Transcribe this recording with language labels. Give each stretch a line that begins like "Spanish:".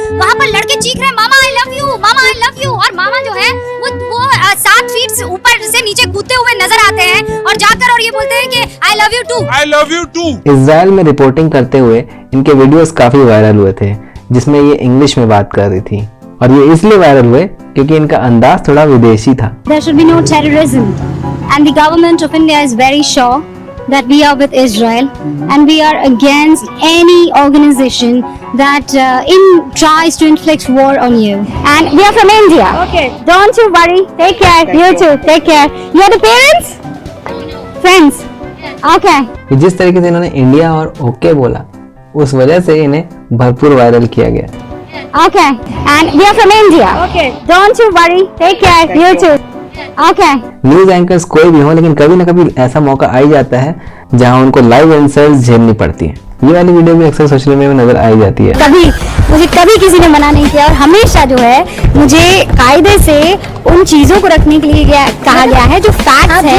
Hindi: वहाँ पर लड़के चीख रहे हैं, मामा
English: I love you,
Hindi: mama I love you, और मामा जो है वो 7 फीट से ऊपर से नीचे कूदते हुए नजर आते हैं और जाकर और ये बोलते हैं कि
English: I love you too, I love you too.
Hindi: Israel में रिपोर्टिंग करते हुए इनके वीडियोस काफी वायरल हुए थे, जिसमें ये इंग्लिश में बात कर रही थी, और ये इसलिए वायरल हुए क्योंकि इनका अंदाज थोड़ा विदेशी था।
English: There should be no terrorism and the government of India is very sure that we are with Israel and we are against any organization that tries to inflict war on you, and we are from India. Okay, don't you worry, take care. You too, take care. You are the parents, friends. Okay.
Hindi: जिस तरीके से इन्होंने India और okay बोला, उस वजह से इन्हें भरपूर वायरल किया गया।
English: Okay, and we are from India. Okay, don't you worry, take care. You too. Okay.
Hindi: News anchors कोई भी हो, लेकिन कभी ना कभी ऐसा मौका आ ही जाता है जहां उनको लाइव इंसल्ट्स झेलनी पड़ती है। ये वाली वीडियो भी अक्सर सोशल मीडिया में नजर आई जाती है। मुझे कभी किसी ने मना नहीं किया और हमेशा जो है मुझे कायदे से उन चीजों को रखने के लिए कहा गया है जो फैक्ट्स है।